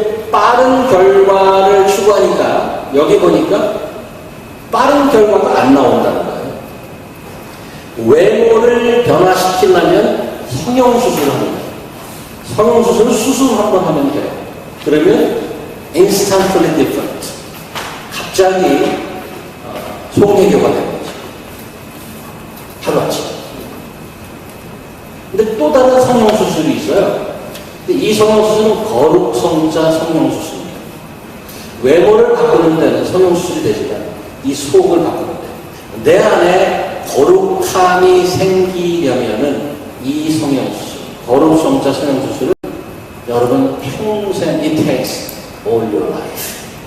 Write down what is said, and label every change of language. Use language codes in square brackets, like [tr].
[ko] 빠른 결과를 추구하니까, 여기 보니까 빠른 결과가 안 나온다는 거예요. 외모를 변화시키려면 성형수술을 합니다. 성형수술은 수술 한 번 하면 돼요. 그러면 [en] instantly different. [ko] 갑자기 송혜교가 되는 거죠. 하루아침. 근데 또 다른 성형수술이 있어요. 근데 이 성형수술은 거룩성자 성형수술입니다. 외모를 바꾸는 데는 성형수술이 되지만 이 속을 바꾸는 데 내 안에 거룩함이 생기려면은 이 성형수술 거룩성자 성형수술을 여러분 평생 [en] it takes all your life.